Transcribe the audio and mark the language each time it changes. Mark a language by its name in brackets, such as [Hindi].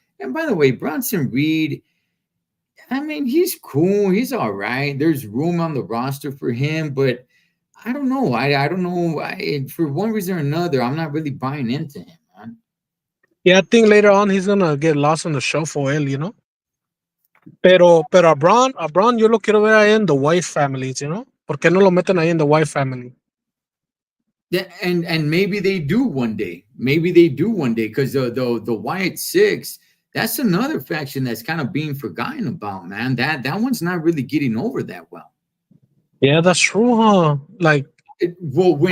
[English] And by the way, Bronson Reed, I mean, he's cool. He's all right. There's room on the roster for him, but I don't know. I don't know. For one reason or another, I'm not really buying into him, man. Yeah, I think later on he's gonna get lost in the shuffle. [Spanish] Pero a Braun yo lo quiero ver ahí en [English] the White families. [Spanish] ¿Por qué no lo meten ahí en [English] the White family? Yeah, and maybe they do one day. Maybe they do one day because the Wyatt Six, that's another faction that's kind of being forgotten about, man. That one's not really getting over that well. Yeah, that's true, huh? Like Well,